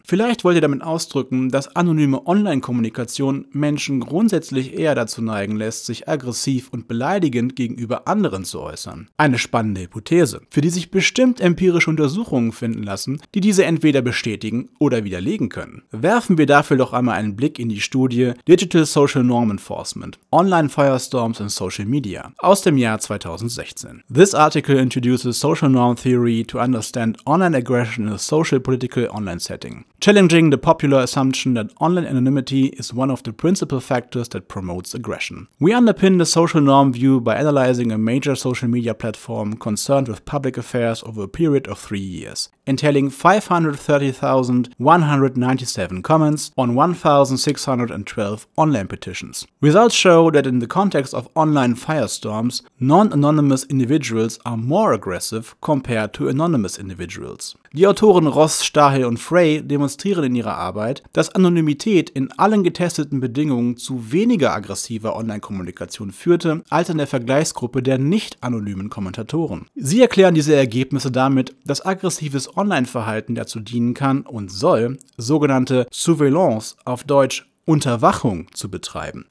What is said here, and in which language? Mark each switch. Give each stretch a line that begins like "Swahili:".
German: Vielleicht wollt ihr damit ausdrücken, dass anonyme Online-Kommunikation Menschen grundsätzlich eher dazu neigen lässt, sich aggressiv und beleidigend gegenüber anderen zu äußern. Eine spannende Hypothese, für die sich bestimmt empirische Untersuchungen finden lassen, die diese entweder bestätigen oder widerlegen können. Werfen wir dafür doch einmal einen Blick in die Studie Digital Social Norm Enforcement – Online Firestorms in Social Media aus dem Jahr 2016.
English: This article introduces social norm theory to understand online aggression in a social political online setting, challenging the popular assumption that online anonymity is one of the principal factors that promotes aggression. We underpin the social norm view by analyzing a major social media platform concerned with public affairs over a period of 3 years, entailing 530,197 comments on 1,612 online petitions. Results show that in the context of online firestorms, non-anonymous individuals are more aggressive compared to anonymous individuals.
German: Die Autoren Ross, Stahel und Frey demonstrieren in ihrer Arbeit, dass Anonymität in allen getesteten Bedingungen zu weniger aggressiver Online-Kommunikation führte als in der Vergleichsgruppe der nicht-anonymen Kommentatoren. Sie erklären diese Ergebnisse damit, dass aggressives Online-Verhalten dazu dienen kann und soll, sogenannte Surveillance auf Deutsch Unterwachung zu betreiben.